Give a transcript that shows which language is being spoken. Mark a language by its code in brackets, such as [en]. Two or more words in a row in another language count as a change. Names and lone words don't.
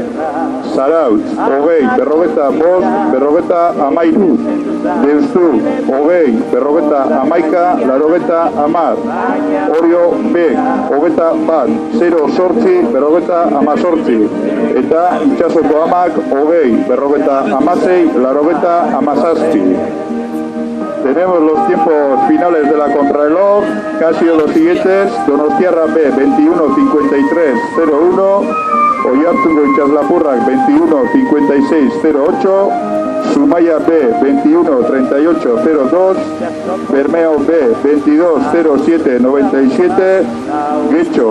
[eu] Zarautz, 20, 45, 13. Deustu, 20, 11, 10. Orio Bek, 21, 0, 8, 18. Eta itxasoko amak, 20, 16, 17. [es] Tenemos los tiempos finales de la contrarreloj, que han sido los siguientes: Donostiarra B, 21, 53, 01, Oiartzungo itxaslapurrak, 21, 56, 08, Zumaia B, 21, 38, 02, Bermeo B, 22, 07, 97, Getxo,